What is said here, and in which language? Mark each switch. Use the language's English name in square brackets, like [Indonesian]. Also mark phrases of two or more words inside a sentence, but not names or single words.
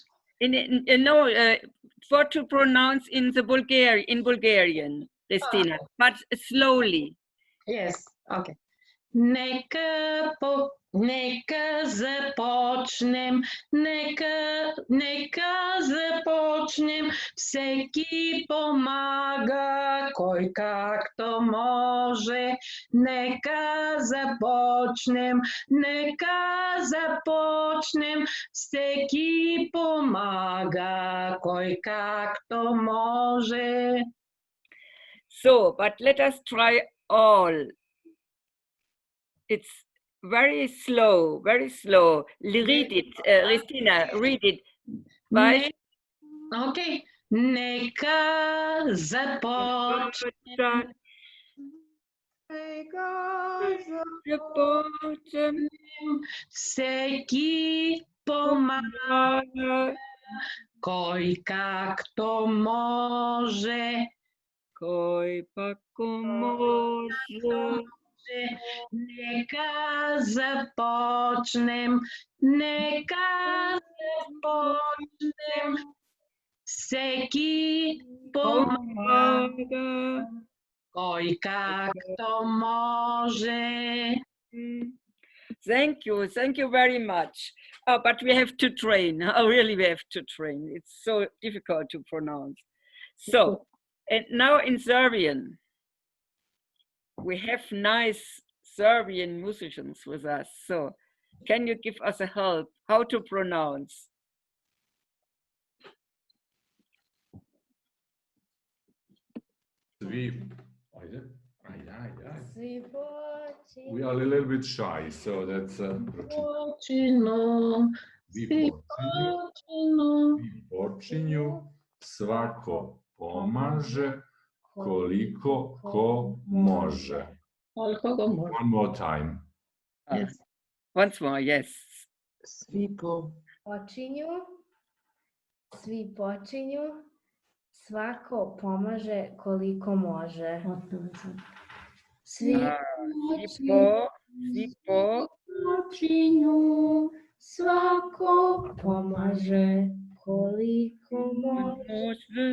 [English] No, for to pronounce in Bulgarian, Destina, but slowly. Yes, okay. [Bulgarian] Нека започнем, всеки помага, кой както може. Нека започнем, всеки помага, кой както може. [English] So, but let us try all. It's very slow, very slow. Read it, Ristina, read it. [Bulgarian] Okay. Нека започнем. Всеки помага, кой както може. Кой пако може. Нека започнем, всеки помага, кой както може. [English] Thank you very much. But we have to train. Really, we have to train. It's so difficult to pronounce. So, and now in Serbian, we have nice Serbian musicians with us. So, can you give us a help how to pronounce? We are a little bit shy, so that's [Serbian] počinju, svako pomaže, koliko ko može. [English] One more time. Yes. Once more, yes. [Serbian] Svi počinju, svako pomaže koliko može. Svi počinju, svako pomaže koliko može.